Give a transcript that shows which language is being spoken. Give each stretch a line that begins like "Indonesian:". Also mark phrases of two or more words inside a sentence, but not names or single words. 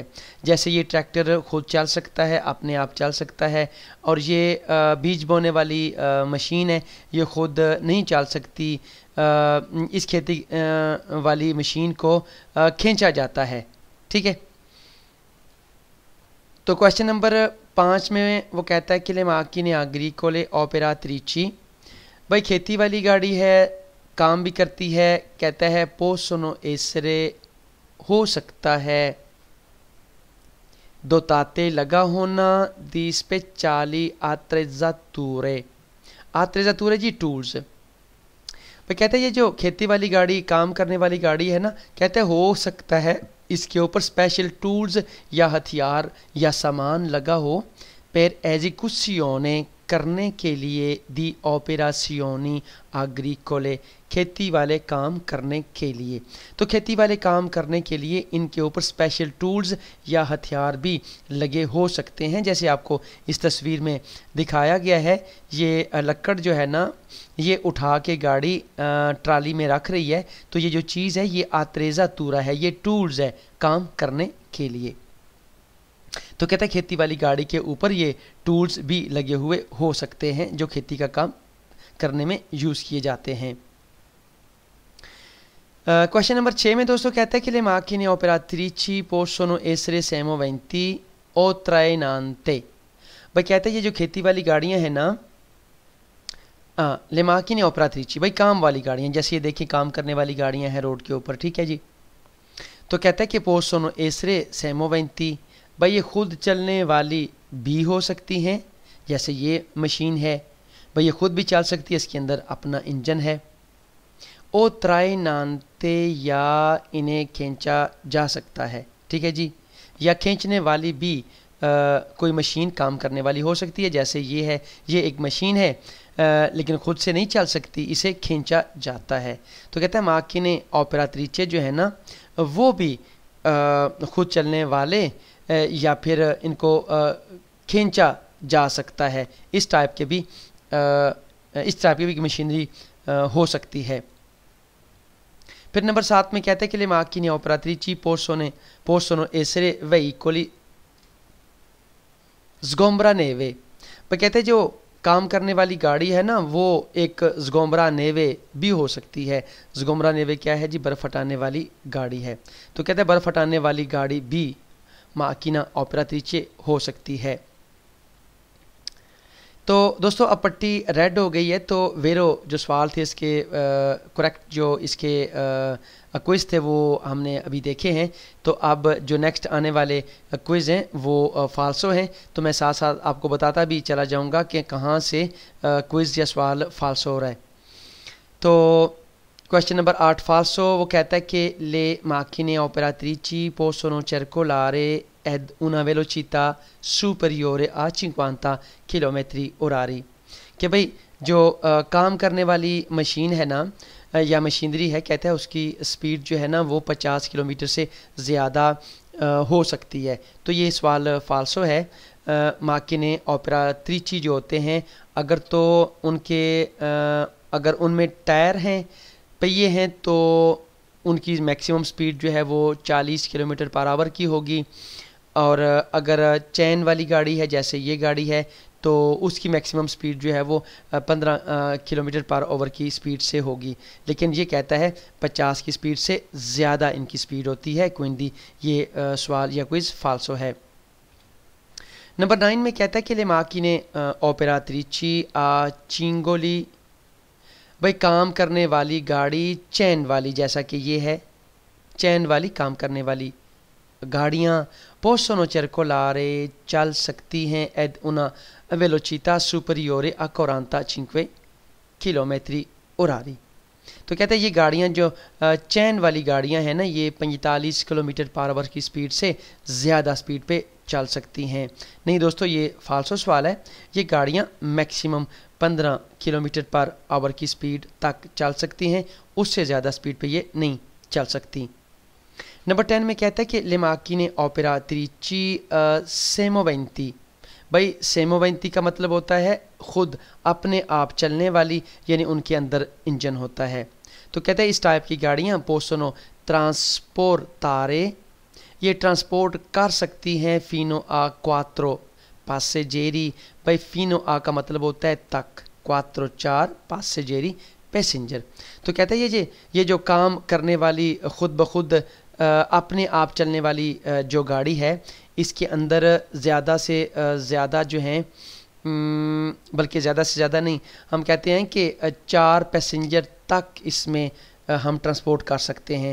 Hindi: जैसे ये ट्रैक्टर खुद चल सकता है, अपने आप चल सकता है, और ये बीज बोने वाली मशीन है, ये खुद नहीं चल सकती। इस खेती वाली मशीन को खींचा जाता है। ठीक है। तो
English: question number
Hindi: 5 में वो कहता है कि
Italian: le macchine agricole operatrici.
Hindi: भाई खेती वाली गाड़ी है, काम भी करती है, कहता है
Italian: possono essere,
Hindi: हो सकता है, दोताते लगा होना,
Italian: di speciali attrezzature.
Hindi: attrezzature जी टूल्स। भाई कहते हैं ये जो खेती वाली गाड़ी, काम करने वाली गाड़ी है ना, कहते हैं हो सकता है इसके ऊपर
English: special tools
Hindi: या हथियार या सामान लगा हो,
Italian: per esecuzione,
Hindi: करने के लिए,
Italian: di operazioni agricole,
Hindi: खेती वाले काम करने के लिए। तो खेती वाले काम करने के लिए इनके ऊपर
English: special tools
Hindi: या हथियार भी लगे हो सकते हैं, जैसे आपको इस तस्वीर में दिखाया गया है। ये लक्कड़ जो है ना, ये उठा के गाड़ी ट्राली में रख रही है, तो ये जो चीज़ है ये attrezzatura है, ये टूल्स है काम करने के लिए। तो कहता है खेती वाली गाड़ी के ऊपर ये टूल्स भी लगे हुए हो सकते हैं जो खेती का काम करने में यूज़ किए जाते हैं।
English: question number
Hindi: 6 में दोस्तों कहता है कि
Italian: le macchine operatrici possono essere semoventi o trainante।
Hindi: भाई कहते हैं ये जो खेती वाली गाड़ियां हैं ना,
Italian: le macchine operatrici,
Hindi: भाई काम वाली गाड़ियां, जैसे ये देखिए काम करने वाली गाड़ियां हैं रोड के ऊपर। ठीक है जी। तो कहता है कि
Italian: possono essere semoventi,
Hindi: भाई ये खुद चलने वाली भी हो सकती हैं, जैसे ये मशीन है, भाई ये खुद भी चल सकती है, इसके अंदर अपना इंजन है।
Italian: o trainante,
Hindi: या इन्हें खींचा जा सकता है। ठीक है जी। या खींचने वाली भी कोई मशीन काम करने वाली हो सकती है, जैसे ये है, ये एक मशीन है लेकिन खुद से नहीं चल सकती, इसे खींचा जाता है। तो कहता है
Italian: macchine operatrici
Hindi: जो है ना, वो भी खुद चलने वाले या फिर इनको खींचा जा सकता है। इस टाइप के भी भी मशीनरी हो सकती है। फिर नंबर 7 में कहते हैं कि
Italian: le macchine operatrici possono essere veicoli sgombraneve।
Hindi: पर कहते हैं जो काम करने वाली गाड़ी है ना, वो एक sgombraneve भी हो सकती है। sgombraneve क्या है जी? बर्फ़ हटाने वाली गाड़ी है। तो कहते हैं बर्फ़ हटाने वाली गाड़ी भी
Italian: macchina operatrice
Hindi: हो सकती है। तो दोस्तों अब पट्टी रेड हो गई है, तो वेरो जो सवाल थे इसके करेक्ट जो इसके क्विज़ थे वो हमने अभी देखे हैं। तो अब जो नेक्स्ट आने वाले क्विज़ हैं वो फाल्सो हैं। तो मैं साथ साथ आपको बताता भी चला जाऊंगा कि कहाँ से क्विज़ या सवाल फाल्सो हो रहा है। तो
English: question number
Hindi: 8 फाल्सो, वो कहता है कि
Italian: le macchine operatrici possono circolare ed una velocità superiore a 50 chilometri orari.
Hindi: कि भाई जो काम करने वाली मशीन है ना या मशीनरी है, कहता है उसकी स्पीड जो है ना वो 50 किलोमीटर से ज़्यादा हो सकती है। तो ये सवाल फाल्सो है।
Italian: macchine operatrici
Hindi: जो होते हैं, अगर तो उनके अगर उनमें टायर हैं, पहिए हैं, तो उनकी
English: maximum speed
Hindi: जो है वो 40
English: kilometer per hour
Hindi: की होगी। और अगर चैन वाली गाड़ी है, जैसे ये गाड़ी है, तो उसकी
English: maximum speed
Hindi: जो है वो 15
English: kilometer per hour
Hindi: की स्पीड से होगी। लेकिन ये कहता है 50 की स्पीड से ज़्यादा इनकी स्पीड होती है। क्विंडी ये सवाल या क्विज़ फाल्सो है। नंबर 9 में कहता है कि
Italian: le macchine operatrici a cingoli,
Hindi: भाई काम करने वाली गाड़ी चैन वाली, जैसा कि ये है चैन वाली काम करने वाली गाड़ियाँ
Italian: possono circolare
Hindi: चल सकती हैं
Italian: ed una velocità superiore a 45 chilometri orari.
Hindi: तो कहते हैं ये गाड़ियाँ जो चैन वाली गाड़ियाँ हैं ना, ये 45
English: kilometer per hour
Hindi: की स्पीड से ज़्यादा स्पीड पे चल सकती हैं। नहीं दोस्तों, ये फाल्सो सवाल है। ये गाड़ियाँ
English: maximum 15 kilometer per hour
Hindi: की स्पीड तक चल सकती हैं, उससे ज़्यादा स्पीड पे ये नहीं चल सकती। नंबर 10 में कहता है कि
Italian: le macchine operatrici
Hindi: semoventi। भाई सेमोवेंती का मतलब होता है खुद अपने आप चलने वाली, यानी उनके अंदर इंजन होता है। तो कहते हैं इस टाइप की गाड़ियाँ
Italian: possono trasportare,
Hindi: ये ट्रांसपोर्ट कर सकती हैं
Italian: fino a 4 passeggeri।
Hindi: भाई
Italian: fino a
Hindi: का मतलब होता है तक,
Italian: 4 passeggeri
Hindi: पैसेंजर। तो कहते हैं ये जो काम करने वाली खुद ब खुद अपने आप चलने वाली जो गाड़ी है, इसके अंदर ज़्यादा से ज़्यादा जो हैं, बल्कि ज़्यादा से ज़्यादा नहीं, हम कहते हैं कि 4 पैसेंजर तक इसमें हम ट्रांसपोर्ट कर सकते हैं।